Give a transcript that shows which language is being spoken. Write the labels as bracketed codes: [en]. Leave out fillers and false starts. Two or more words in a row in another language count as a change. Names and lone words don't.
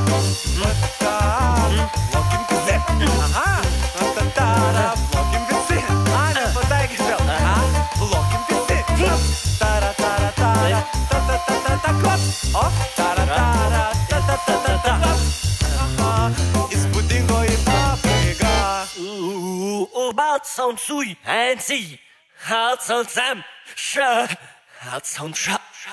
[lt] Plokim visi. Plokim visi. Nepataikys vėl. Plokim visi. Įspūdingoji pabaiga. [en] Bad sound sui, and see, hard sound sam, sha, hard sound sha.